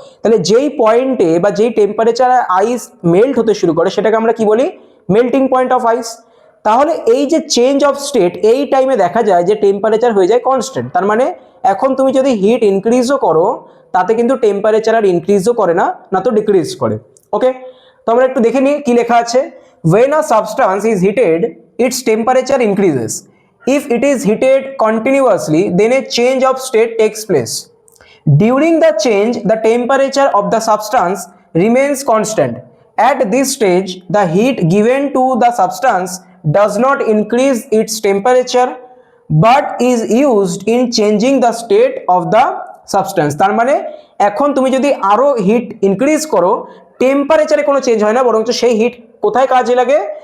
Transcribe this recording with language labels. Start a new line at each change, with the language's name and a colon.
Bangla: তাহলে যেই পয়েন্টে বা যেই টেম্পারেচারে আইস মেল্ট হতে শুরু করে সেটাকে আমরা কি বলি? মেল্টিং পয়েন্ট অফ আইস। তাহলে এই যে চেঞ্জ অফ স্টেট, এই টাইমে দেখা যায় যে টেম্পারেচার হয়ে যায় কনস্ট্যান্ট। তার মানে এখন তুমি যদি হিট ইনক্রিজও করো তাতে কিন্তু টেম্পারেচার আর ইনক্রিজও করে না, না তো ডিক্রিজ করে। ওকে, তো আমরা একটু দেখে নিই কি লেখা আছে।
English: When a substance is heated, its temperature increases. If it is heated continuously, then a change of state takes place. During the change, the temperature of the substance remains constant. At this stage, the heat given to the substance does not increase its temperature but is used in changing the state of the substance.
Bangla: তার মানে এখন তুমি যদি আরো hit increase করো, টেম্পারেচারে কোনো change হয় না, বরঞ্চ সেই হিট কোথায় কাজে লাগে?